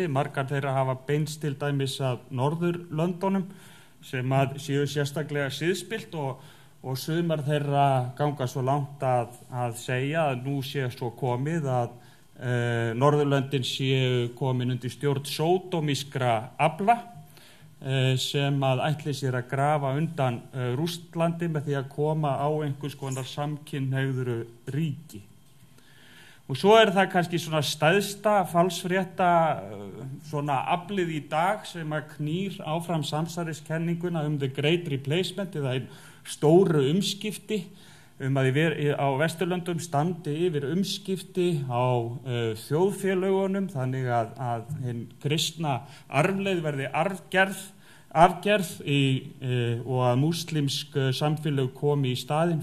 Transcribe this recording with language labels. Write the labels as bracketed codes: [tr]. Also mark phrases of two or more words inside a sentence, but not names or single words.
[is] Margar þeirra hafa beinst til dæmis af Norðurlöndunum sem að séu sérstaklega siðspillt og sumar þeirra ganga svo langt að segja að nú sé svo komið að Norðurlöndin séu komin undir stjórn sódómískra afla sem að ætli sér að grafa undan Rússlandi með því að koma á einhvers konar samkynhneigðu ríki. Og svo er það kannski svona stæðsta falsfrétta svona aflið í dag sem að knýr áfram samsæriskenninguna [en] the great replacement [is] eða stóru umskipti að á Vesturlöndum standi yfir umskipti á þjóðfélögunum þannig að hinn kristna arfleið verði afgerð og að múslimsk samfélög komi í staðinn.